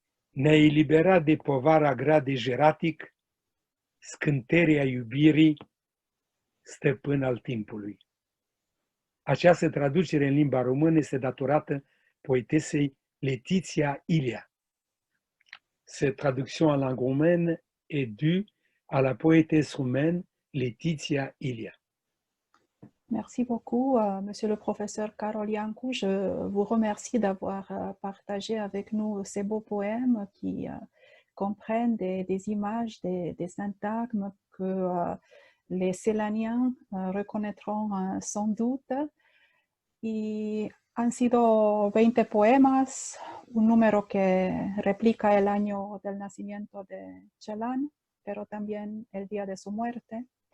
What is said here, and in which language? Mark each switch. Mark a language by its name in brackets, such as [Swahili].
[Romanian] Ne-ai eliberat de povara grea de jeratic, scânteria iubirii, stăpân al timpului. Această traducere în limba română este datorată poetesei Laetitia Ilia. [French] Cette traduction en langue roumaine est due à la poétesse roumaine Laetitia Ilia. Merci beaucoup, Monsieur le professeur Carol Iancu. Je vous remercie d'avoir partagé avec nous ces beaux poèmes qui comprennent des images, des syntagmes que les Celaniens reconnaîtront sans doute. [Spanish] Y han sido 20 poemas, un número que replica el año del nacimiento de Celan, pero también el día de su muerte.